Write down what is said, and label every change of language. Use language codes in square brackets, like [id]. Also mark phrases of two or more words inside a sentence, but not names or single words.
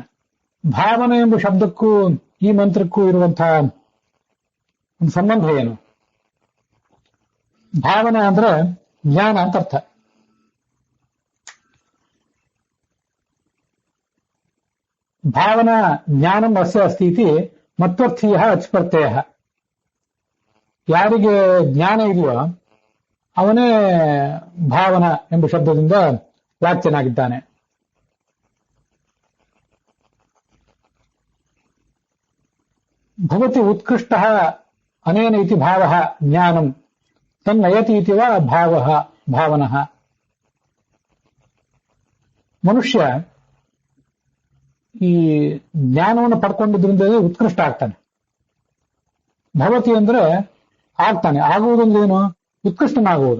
[kn] ಭಾವನೆ ಎಂಬ ಶಬ್ದಕ್ಕೂ ಈ ಮಂತ್ರಕ್ಕೂ ಇರುವಂತಹ ಒಂದು ಸಂಬಂಧ ಏನು? ಭಾವನೆ ಅಂದ್ರೆ ಜ್ಞಾನ ಅಂತ ಅರ್ಥ. [sa] ಭಾವನಾ ಜ್ಞಾನಂ ಅಸ್ಯ ಅಸ್ತಿ ಇತಿ ಮತ್ವರ್ಥೀಯ ಅಚ್ಪ್ರತ್ಯಯ. [kn] ಯಾರಿಗೆ ಜ್ಞಾನ ಇದೆಯೋ ಅವನೇ ಭಾವನಾ ಎಂಬ ಶಬ್ದದಿಂದ ವಾಚ್ಯನಾಗಿದ್ದಾನೆ. [sa] ಭವತಿ ಉತ್ಕೃಷ್ಟ ಅನೇನ ಇತಿ ಭಾವ ಜ್ಞಾನಂ ತನ್ನಯತಿ ಇತಿ ವಾ ಭಾವನಃ. [kn] ಮನುಷ್ಯ ಈ ಜ್ಞಾನವನ್ನು ಪಡ್ಕೊಂಡಿದ್ರಿಂದ ಉತ್ಕೃಷ್ಟ ಆಗ್ತಾನೆ. ಭವತಿ ಅಂದ್ರೆ ಆಗ್ತಾನೆ, ಆಗುವುದಂದ್ರೇನು? ಉತ್ಕೃಷ್ಟನಾಗುವುದು.